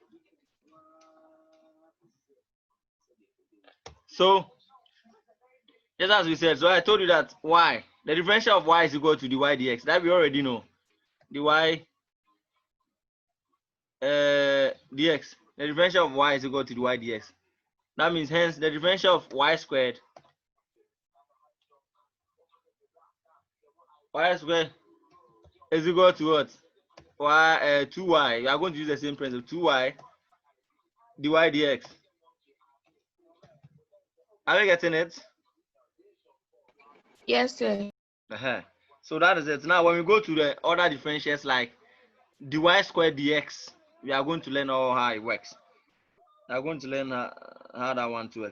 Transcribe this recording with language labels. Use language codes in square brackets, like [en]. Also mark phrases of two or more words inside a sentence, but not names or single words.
[en] So just as we said, so I told you that y, the differential of y is equal to dy dx. That we already know. Dy dx. The differential of y is equal to dy dx. That means hence the differential of y squared. Y squared is equal to what? Y 2y. We are going to use the same principle. 2y dy dx. Are we getting it? Yes, sir. So that is it. Now when we go to the other differentials like dy squared dx, we are going to learn how it works. We are going to learn how that one to work.